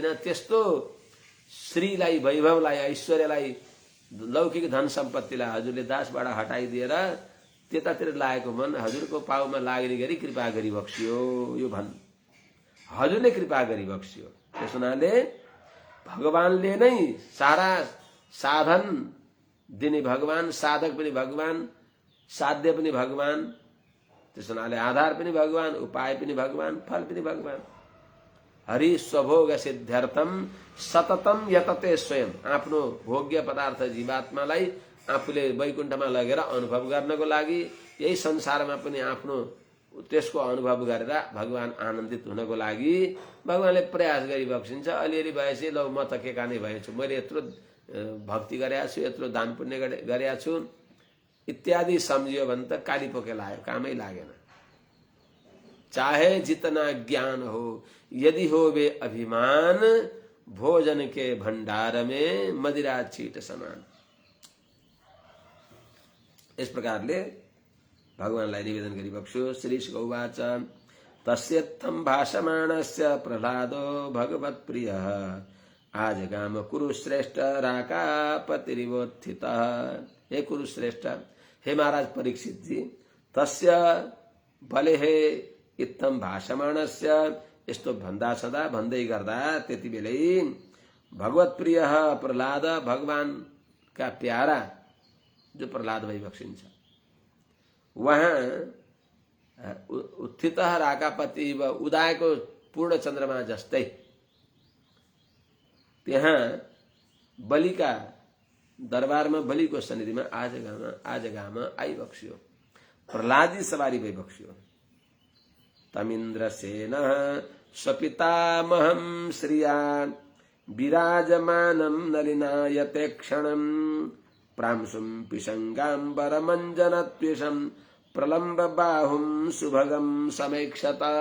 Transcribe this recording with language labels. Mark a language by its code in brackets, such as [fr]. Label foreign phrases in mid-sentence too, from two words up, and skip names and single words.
[ne] त्यस्तो श्रीलाई वैभवलाई ऐश्वर्यलाई लौकिक धन सम्पत्तिलाई हजुरले दासबाट हटाइदिएर त्यतातिर लागेको मन हजुरको पाउमा लाग्ने गरी कृपा गरी बक्सियो, यो भन् हजुरले कृपा गरी बक्सियो। त्यस हुनाले भगवानले नै सारा साधन दिने भगवान, साधक पनि भगवान, साध्य पनि भगवान, त्यसो हुनाले आधार पनि भगवान, उपाय पनि भगवान, फल पनि भगवान। [sa] हरि स्वभोग सिद्ध्यर्थम सततम यतते स्वयं। [ne] आफ्नो भोग्य पदार्थ जीवात्मालाई आफूले वैकुण्ठमा लगेर अनुभव गर्नको लागि, यही संसारमा पनि आफ्नो त्यसको अनुभव गरेर भगवान आनन्दित हुनको लागि भगवानले प्रयास गरिबक्सिन्छ। अलिअलि भएपछि ल म त के काने भएछु, मैले यत्रो भक्ति गरेको छु, यत्रो दान पुण्य गरेको छु इत्यादि सम्झियो भने त काली पोके लाग्यो, कामै लागेन। [hi] चाहे जितना ज्ञान हो यदि हो वे अभिमान, भोजन के भंडार में मदिरा चीट समान। [ne] इस प्रकारले भगवानलाई निवेदन गरिबक्स्यो। [sa] श्री गौवाच तस्यत्थं भाषमाणस्य प्रह्लादो भगवत्प्रियः आजगाम कुरुश्रेष्ठ राकापतिरिवोत्थितः। हे कुरुश्रेष्ठ, हे महाराज परीक्षित जी, तस्य भले हे इत्थम भाषमाणस्य, [ne] यस्तो भन्दा सदा भन्दै गर्दा त्यति बेलै भगवत्प्रिय प्रह्लाद, [hi] भगवान का प्यारा जो [ne] प्रह्लाद भइबक्सिन्छ, वहाँ [sa] उत्थित राकापति [ne] व उदायको पूर्ण चन्द्रमा जस्तै त्यहाँ बलिका दरबारमा, बलिको सन्निधिमा आजगाम आइबक्स्यो। प्रह्लादी सवारी भइबक्स्यो। [sa] तमिन्द्रसेन स्वपितामहं श्रिया विराजमानं नलिनायते क्षणं प्रांशुं पिशंगाम्बरमञ्जनत्विषं प्रलम्ब बाहुं सुभगं समेक्षत।